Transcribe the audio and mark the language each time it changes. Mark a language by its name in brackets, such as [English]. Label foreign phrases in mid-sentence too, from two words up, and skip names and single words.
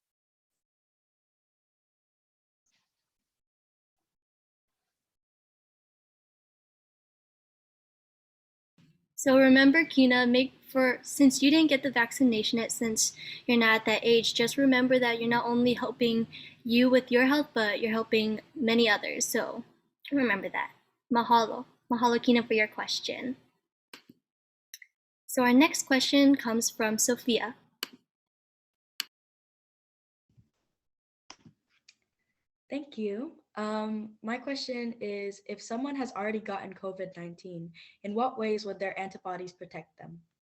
[English] So remember, Kina, since you didn't get the vaccination yet, since you're not at that age, just remember that you're not only helping you with your health, but you're helping many others. So remember that. Mahalo. Mahalo, Kina, for your question. So our next question comes from Sophia. Thank you. My question is, if someone has already gotten COVID-19, in what ways would their antibodies protect them?